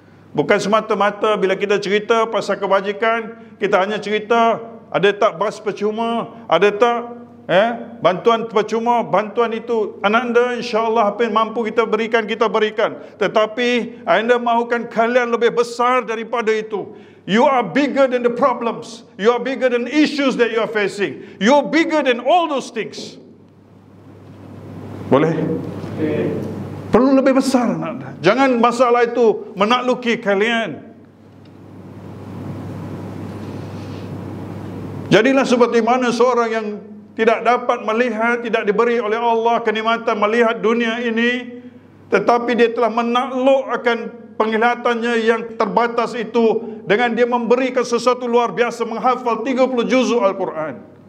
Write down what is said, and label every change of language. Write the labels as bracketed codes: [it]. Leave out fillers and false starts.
[ms] Bukan semata-mata bila kita cerita pasal kebajikan, kita hanya cerita ada tak bas percuma, ada tak bantuan percuma. Bantuan itu anak anda insyaAllah apa yang mampu kita berikan, kita berikan. Tetapi anda mahukan kalian lebih besar daripada itu. [en] You are bigger than the problems. You are bigger than issues that you are facing. You are bigger than all those things. [ms] Boleh? Perlu lebih besar anak anda. Jangan masalah itu menakluki kalian. Jadilah seperti mana seorang yang tidak dapat melihat, tidak diberi oleh Allah kenikmatan melihat dunia ini, tetapi dia telah menakluk akan penglihatannya yang terbatas itu dengan dia memberikan sesuatu luar biasa, menghafal 30 juzuk Al-Quran.